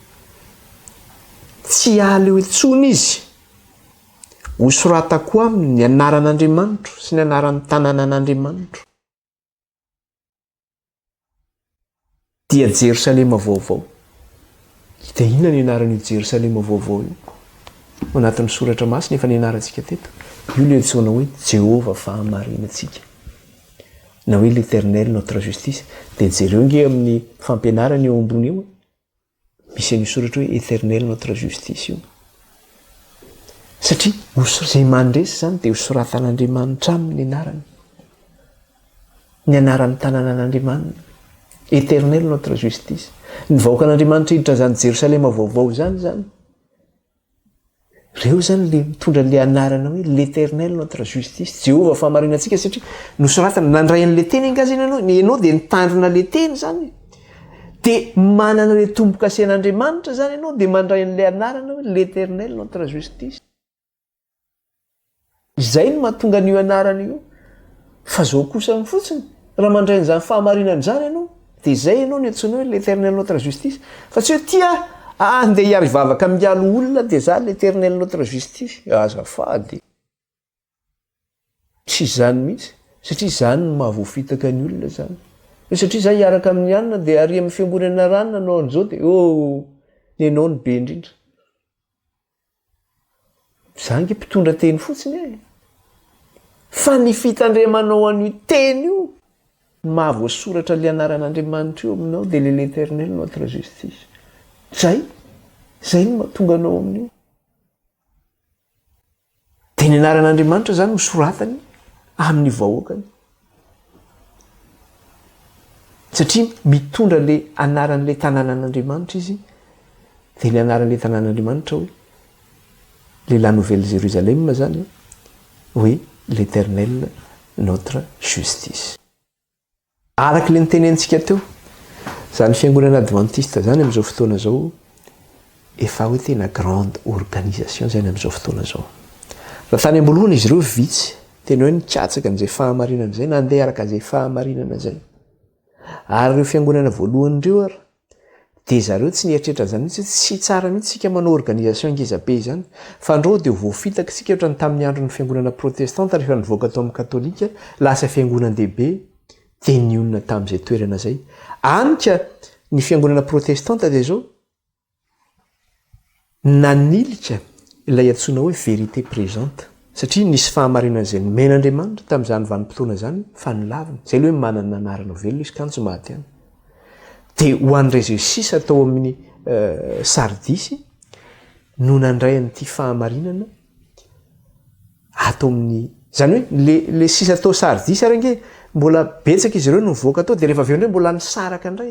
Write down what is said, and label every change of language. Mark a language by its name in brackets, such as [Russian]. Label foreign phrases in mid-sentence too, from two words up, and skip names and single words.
[Malagasy] Tsy ala eo intsony izy, hosoratako aminy ny anaran'Andriamanitra sy ny anaran'ny tanànan'Andriamanitra dia Jerosalema vaovao. Dia inona ny anaran'io Jerosalema vaovao io? Ao anatin'ny soratra masina efa nianarantsika teto. Io ilay antsoina hoe Jehova fahamarinantsika, na hoe [French] l'Éternel notre justice. [Malagasy] Dia jereo nge amin'ny fampianarana eo ambony eo misy an'io soratra hoe [French] Éternel notre justice [Malagasy] io. Satria izay mandresy zany dia hosoratan'Andriamanitra aminy anarany, ny anaran'ny tanànan'Andriamanitra, [French] Éternel notre justice. [Malagasy] Ny vahoaka an'Andriamanitra hiditra zany Jerosalema vaovao zany reo zany le mitondra le anarana hoe [French] l'Éternel notre justice, [Malagasy] Jehova fahamarinantsika, satria nosoratana nandray an'le teny angazana ianao dia nitandrina le teny zany, dia manana le tombo-kase an'Andriamanitra zany ianao dia mandray an'le anarana hoe [French] l'Éternel notre justice. [Malagasy] Izay no mahatonga an'io anarana io. Fa zao kosa ny fotsiny raha mandray an'izany fahamarinana zany ianao dia izay ianao ny antsoina hoe [French] l'Éternel notre justice. [Malagasy] Fa tsy hoe tia andeha hiary vavaka mialo olona dia za [French] l'Éternel notre justice. [Malagasy] Azafady. Tsy zany mihitsy, satria zany no mahavoafitaka ny olona zany. Satria za hiaraka amin'ny anina dia ary amin'ny fiangonana ranona anao an'izao dia ny anao ny be indrindra. Za nge mpitondra teny fotsiny e. Fa ny fitandremanao an'io teny io mahavoasoratra le anaran'Andriamanitra io aminao dia [French] l'Éternel notre justice. [Malagasy] Zay no mahatonga anao amin'io. Dia ny anaran'Andriamanitra zany hosoratany amin'ny vahoakany. Satria mitondra le anaran'le tanànan'Andriamanitra izy, dia le anaran'le tanànan'Andriamanitra hoe le [French] la nouvelle Jérusalem [Malagasy] zany hoe [French] l'Éternel notre justice. [Malagasy] Araka le nitenentsika teo, zany fiangonana adventiste zany amin'izao fotoana zao efa hoe tena [French] grande organisation [Malagasy] zany amin'izao fotoana zao. Raha tany ambolohana izy ireo vitsy tena hoe nikatsaka an'izay fahamarinana zay, nandeha araka izay fahamarinana zay. Ary ireo fiangonana voalohan'ireo ary dia zareo tsy nieritreritra zany mihitsy, tsy tsara mihitsy sika manao organisation ngezabe zany, fa andreo dia voafitaka sika ohatra ny tamin'ny andron'ny fiangonana protestante rehefa nivoaka tao amin'ny katolika lasa fiangonan-dehibe dia nionina tamin'izay toerana zay. Anika ny fiangonana protestante dia zao nanilika ilay antsoina hoe [French] vérité présente, [Malagasy] satria nisy fahamarinana izay nomen'Andriamanitra tamin'izany vanim-potoana zany fa nilavina. Zay hoe manana anarana velona izy ka tsy maty ihany. Dia ho an'ireo izay sisa tao amin'ny Sardisy no nandray an'ity fahamarinana ato amin'ny zany hoe le sisa tao Sardisy ary nge mbola betsaka izy ireo no mivoaka tao, dia rehefa avy eo indray mbola nisaraka indray.